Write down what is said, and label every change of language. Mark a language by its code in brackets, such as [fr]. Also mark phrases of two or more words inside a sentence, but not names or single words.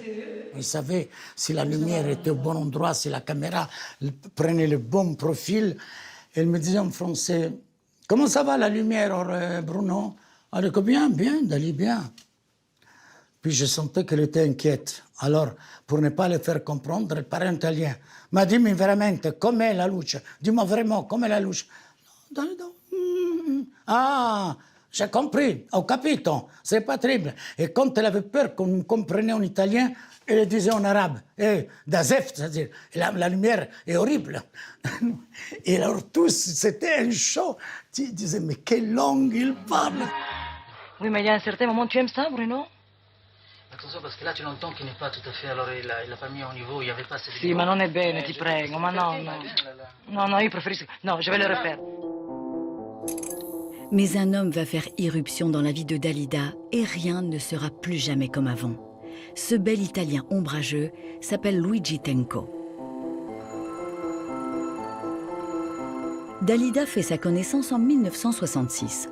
[fr] Il savait si la lumière était au bon endroit, si la caméra prenait le bon profil. Elle me disait en français, « Comment ça va la lumière, Bruno ?» Elle dit, bien, Dali, bien. Puis je sentais qu'elle était inquiète. Alors, pour ne pas le faire comprendre, elle parlait en italien. [it] « Ma dimmi veramente, com'è la luce? [fr] Dis-moi vraiment, [it] com'è la luce? » [fr] Ah, j'ai compris, [it] ho capito, [fr] c'est pas terrible. Et quand elle avait peur qu'on comprenne en italien, elle disait en arabe, [ar] ده زفت, [fr] c'est-à-dire, la lumière est horrible. Et alors tous, c'était un show. Tu disais, mais quelle langue il parle. Oui, mais il y a un certain moment, tu aimes ça, Bruno? Attention, parce que là, tu l'entends qu'il n'est pas tout à fait... Alors, il l'a pas mis au niveau, il n'y avait pas... [it] Sì, ma non è bene, ti prego, ma no. No, io preferisco... No, [fr] je vais le refaire. Mais un homme va faire irruption dans la vie de Dalida et rien ne sera plus jamais comme avant. Ce bel Italien ombrageux s'appelle Luigi Tenco. Dalida fait sa connaissance en 1966.